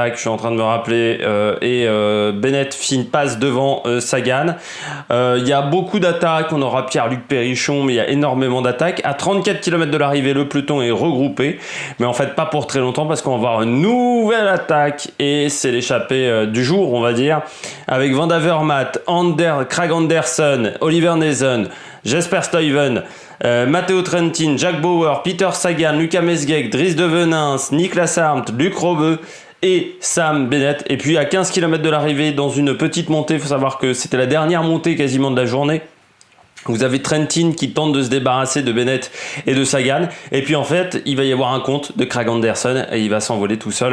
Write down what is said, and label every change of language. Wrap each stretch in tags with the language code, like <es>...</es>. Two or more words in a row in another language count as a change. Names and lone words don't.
<fr>Je suis en train de me rappeler. Bennett passe devant Sagan. Il y a beaucoup d'attaques. On aura Pierre-Luc Périchon, mais il y a énormément d'attaques. À 34 km de l'arrivée, le peloton est regroupé, mais en fait pas pour très longtemps parce qu'on va avoir une nouvelle attaque et c'est l'échappée du jour, on va dire, avec Van Avermaet, Kragh Andersen, Oliver Nezen, Jesper Stuyven, Matteo Trentin, Jack Bauer, Peter Sagan, Luca Mesgeek, Dries de Venins, Niklas Arndt, Luc Rove et Sam Bennett. Et puis à 15 km de l'arrivée, dans une petite montée, il faut savoir que c'était la dernière montée quasiment de la journée, vous avez Trentin qui tente de se débarrasser de Bennett et de Sagan. Et puis en fait, il va y avoir un compte de Kragh Andersen et il va s'envoler tout seul.</fr>